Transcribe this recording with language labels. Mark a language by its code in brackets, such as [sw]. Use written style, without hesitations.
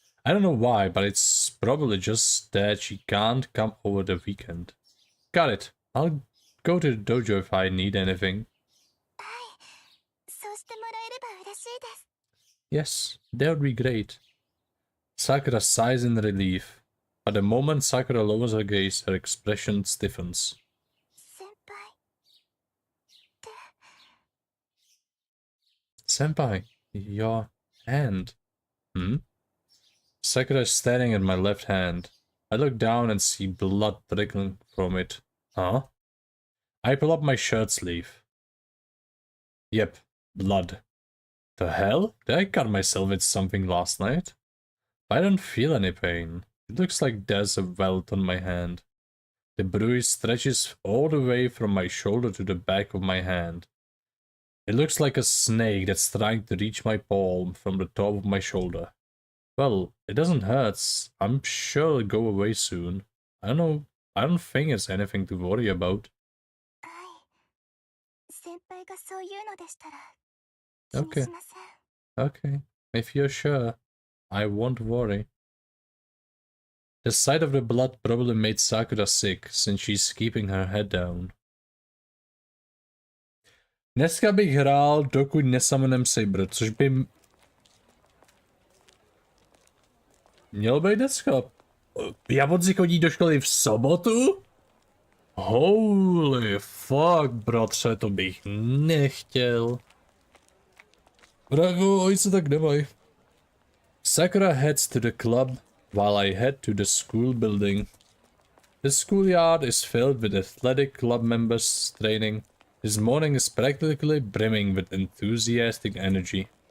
[en] I don't know why, but it's probably just that she can't come over the weekend. Got it. I'll go to the dojo if I need anything. [ja] はい、そうしてもらえれば嬉しいです。 [en] Yes, that would be great. Sakura sighs in relief, but the moment Sakura lowers her gaze, her expression stiffens. [ja] 先輩って。 [en] Senpai, your hand. Sakura is staring at my left hand. I look down and see blood trickling from it. Huh? I pull up my shirt sleeve. Yep, blood. The hell? Did I cut myself with something last night? I don't feel any pain. It looks like there's a welt on my hand. The bruise stretches all the way from my shoulder to the back of my hand. It looks like a snake that's trying to reach my palm from the top of my shoulder. Well, it doesn't hurt. I'm sure it'll go away soon. I don't think it's anything to worry about. [ja] はい。先輩がそう言うのでしたら気にしません。 [en] Okay, if you're sure, I won't worry. The sight of the blood probably made Sakura sick, since she's keeping her head down. [cs] Dneska bych hrál, dokud nesummonem Saber, což by mělo být dneska. Japonci chodí do školy v sobotu? [en] Holy fuck, [cs] bratře, to bych nechtěl. Bravo, oj se tak nemaj. [en] Sakura heads to the club, while I head to the school building. The schoolyard is filled with athletic club members training. This morning is practically brimming with enthusiastic energy.